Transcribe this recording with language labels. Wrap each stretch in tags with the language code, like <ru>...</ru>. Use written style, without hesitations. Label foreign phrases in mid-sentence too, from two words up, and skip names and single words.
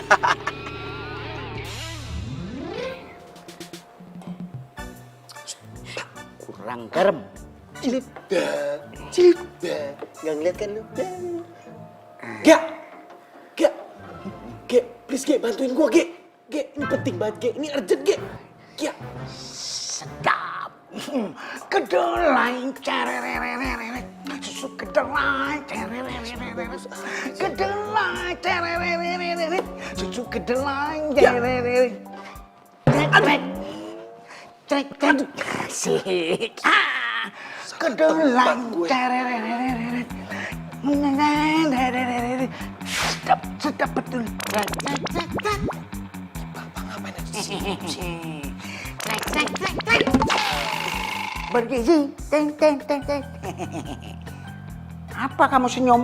<id>Kurang garam. Cilda. Nggak ngeliat kan lu? Gak. Please Ge, bantuin gua Ge. Ge, ini penting banget Ge, ini urgent Ge. Ge. Sedap. Kedelai cerererereret. Susu kedelai cerererereret. Kedelai cerererereret. Susu kedelai cererereret. Trek. Asik. Kedelai cerererereret. Sedap betul. Bapak ngapain aja sih? Bergizi. Teng. Apa kamu senyum?</id>